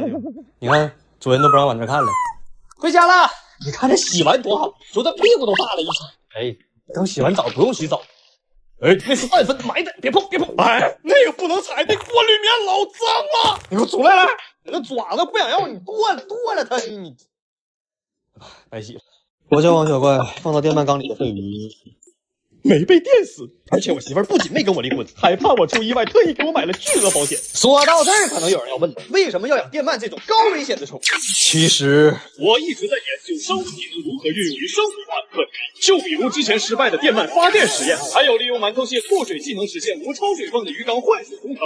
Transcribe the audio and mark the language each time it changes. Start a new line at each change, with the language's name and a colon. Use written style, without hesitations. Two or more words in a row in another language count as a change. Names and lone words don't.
Chinese: 你看，主人都不讓往這看了。回家了，你看這洗完多好，說這屁股都大了一圈。哎，等洗完澡不用洗澡。哎，那是半分埋的，別碰別碰！哎，那個不能踩，那過濾棉老髒了。你給我出來了，你那爪子不想要你剁了它，你白洗了。我叫王小怪，放到電飯缸裡的鯡魚沒被電死，而且我媳婦兒不僅沒跟我離婚，還怕我出意外，特意給我買了巨額保險。說到這兒，可能有人要問了，為什麼要養電鰻這種高危險的寵物？其實我一直在研究生物技能如何運用於生活化的課題，就比如之前失敗的電鰻發電實驗，還有利用饅頭蟹過水技能實現無抽水泵的魚缸換水工程。